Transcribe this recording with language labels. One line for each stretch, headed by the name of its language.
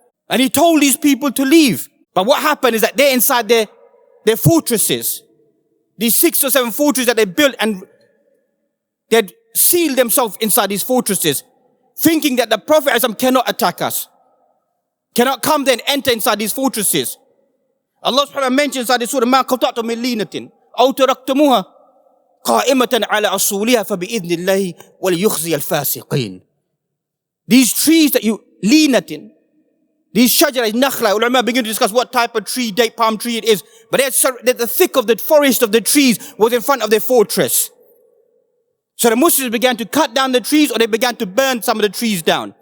English: And he told these people to leave. But what happened is that they're inside their fortresses. These 6 or 7 fortresses that they built, and they'd sealed themselves inside these fortresses, thinking that the Prophet cannot attack us. Cannot come there and enter inside these fortresses. Allah subhanahu wa ta'ala mentions inside the surah,
Arabic: مَا قَطَعْتُ مِنْ لِينَةٍ أَوْ تَرَكْتُمُوهَا قَائِمَةً عَلَى أَصُولِهَا فَبِإِذْنِ اللَّهِ وَلِيُخْزِيَ الْفَاسِقِينَ.
English: These trees that you linatin, these shajara, nakhla, ulama begin to discuss what type of tree, date palm tree it is. But the thick of the forest of the trees was in front of their fortress. So the Muslims began to cut down the trees, or they began to burn some of the trees down.